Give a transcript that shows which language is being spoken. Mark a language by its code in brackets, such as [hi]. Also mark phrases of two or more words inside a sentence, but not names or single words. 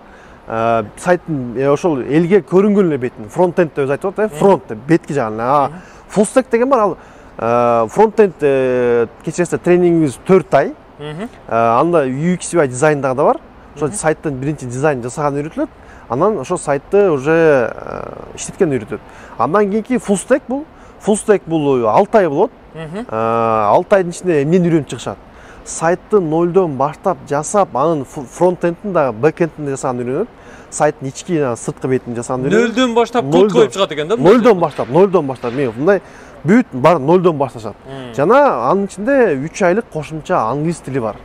[ky] Сайттын ошол элге көрүнгөн эле бетин фронтенд деп айтып атат, фронт деп бетки жагын. [en] Full stack [ky] деген бар, ал фронтенд кечиресиз тренингибиз 4 ай. Анда UX UI дизайндагы да бар. Ошол сайттын биринчи дизайн жасаган үйрөтүлөт. Анан ошол сайтты уже иштеткен үйрөтөт. Андан кийинки [en] full stack [ky] бул. [en] Full stack [ky] бул 6 ай болот. 6 айдын ичинде эмнени үйрөнүп чыгышат? Сайтты нолдон баштап жасап, анын фронтендин да бэкэндин да жасаганды үйрөнөт. Сайттын ички сырткы бетин жасаганды үйрөнөт. Нөлдөн баштап код коюп чыгат экен да? Нолдон баштап. Мындай бүт бар нолдон башташат. Жана анын ичинде 3 айлык кошумча англис тили бар.